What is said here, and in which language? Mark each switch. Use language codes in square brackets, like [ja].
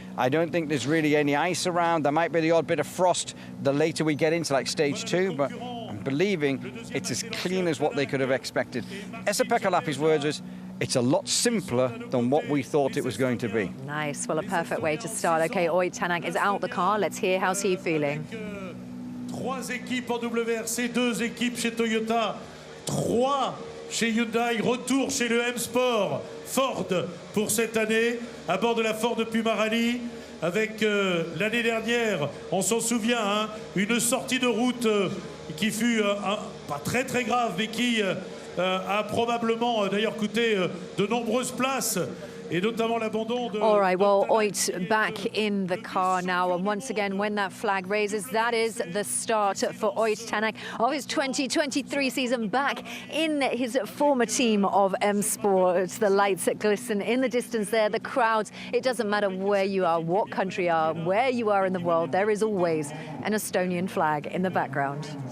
[en] I don't think there's really any ice around. There might be the odd bit of frost the later we get into like stage 2, but I'm believing it's as clean as what they could have expected. Esa-Pekka Lappi's words was, it's a lot simpler than what we thought it was going to be. Nice. Well, a perfect way to start. Okay, Oit Tanak is out the car. Let's hear how's he feeling. [fr] 3 équipes en WRC, 2 équipes chez Toyota, 3 chez Hyundai, retour chez le M Sport Ford pour cette année, à bord de la Ford Puma Rally, avec l'année dernière, on s'en souvient, hein, une sortie de route qui fut pas très grave, mais qui a probablement d'ailleurs coûté de nombreuses places. Et notamment l'abandon de... [en] All right, well, Oit back in the car now. And once again, when that flag raises, that is the start for Oit Tanak of his 2023 season back in his former team of M Sport. The lights that glisten in the distance there, the crowds. It doesn't matter where you are, what country you are, where you are in the world, there is always an Estonian flag in the background.